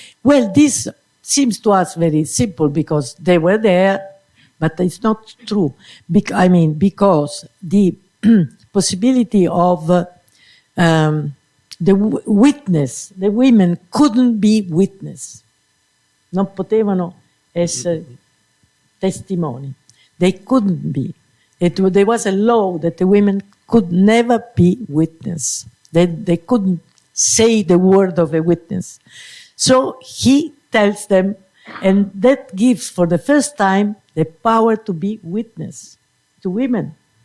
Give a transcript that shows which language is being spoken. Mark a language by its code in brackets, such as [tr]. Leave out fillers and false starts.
[en] Well, this seems to us very simple because they were there, but it's not true. Because the possibility of the witness, the women couldn't be witness. [it] Non potevano essere testimoni. [en] They couldn't be. There was a law that the women could never be witness. They couldn't say the word of a witness. So he tells them, and that gives for the first time the power to be witness to women.